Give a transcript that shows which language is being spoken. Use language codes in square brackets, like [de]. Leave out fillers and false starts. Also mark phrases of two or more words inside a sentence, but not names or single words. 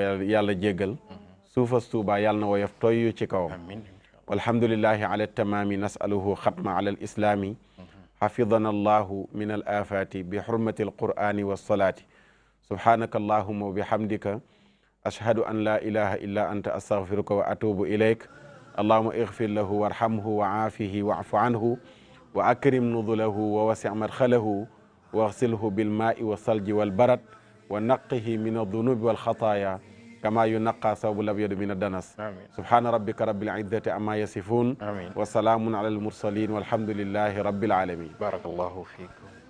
[wo] yàlla jéggal suufas tuuba yàlla na woyof toyyu ci kawam [ar] والحمد لله على تمامه نسأله خاتمة على الإسلام حفظنا الله من الآفات بحرمة القرآن والصلاة سبحانك اللهم وبحمدك أشهد أن لا إله إلا أنت أستغفرك وأتوب إليك اللهم اغفر له وارحمه وعافه واعف عنه وأكرم نزله ووسع مدخله واغسله بالماء والثلج والبرد ونقه من الذنوب والخطايا كما ينقى الثوب الأبيض من الدنس سبحان ربك رب العزة عما يصفون وسلام على المرسلين والحمد لله رب العالمين بارك الله فيكم